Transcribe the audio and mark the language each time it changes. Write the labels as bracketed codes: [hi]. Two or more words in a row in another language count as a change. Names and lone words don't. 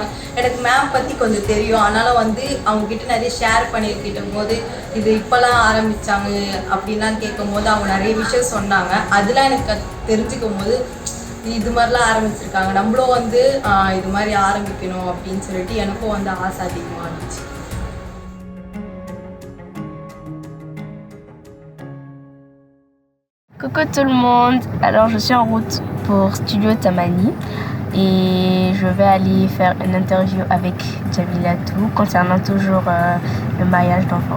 [ta] எனக்கு மேம் பற்றி கொஞ்சம் தெரியும், ஆனாலும் வந்து அவங்கக்கிட்ட நிறைய ஷேர் பண்ணியிருக்கிட்டும் போது இது இப்போலாம் ஆரம்பித்தாங்க அப்படின்லாம் கேட்கும் போது அவங்க நிறைய விஷயம் சொன்னாங்க. அதெல்லாம் எனக்கு தெரிஞ்சுக்கும் போது இது மாதிரிலாம் ஆரம்பிச்சிருக்காங்க, நம்மளும் வந்து இது மாதிரி ஆரம்பிக்கணும் அப்படின்னு சொல்லிட்டு எனக்கும் வந்து ஆசை அதிகமாக இருந்துச்சு. [fr] Coucou tout le monde, alors je suis en route pour Studio Tamani et je vais aller faire une interview avec Jamilatou concernant toujours le mariage d'enfants.